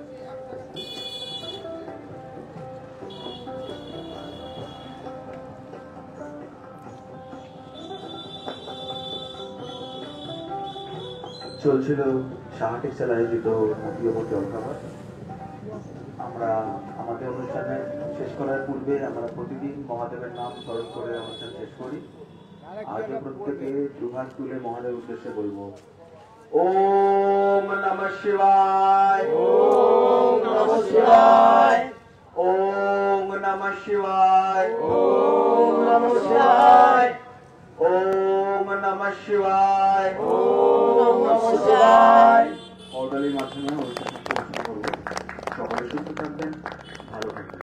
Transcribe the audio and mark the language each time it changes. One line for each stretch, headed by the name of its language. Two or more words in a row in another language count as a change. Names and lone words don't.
Bangla: চলছিল সাহা টেক্সটাইল আয়োজিত মতিবাবুর জলখাবার। আমরা আমাদের অনুষ্ঠানে শেষ করার পূর্বে আমরা প্রতিদিন মহাদেবের নাম স্মরণ করে অনুষ্ঠান শেষ করি। আজও প্রত্যেকে দুহাত তুলে মহাদেবের উদ্দেশ্যে বলবো,
Sanskrit: ওম নমঃ শিবায়, ওম নমঃ শিবায়, ওম নমঃ শিবায়, ওম নমঃ শিবায়, ওম নমঃ শিবায়, ওম নমঃ শিবায়।
Bangla: অর্ডারের মাধ্যমে অনুষ্ঠান করবো। সকলে সুস্থ থাকবেন, ভালো থাকবেন।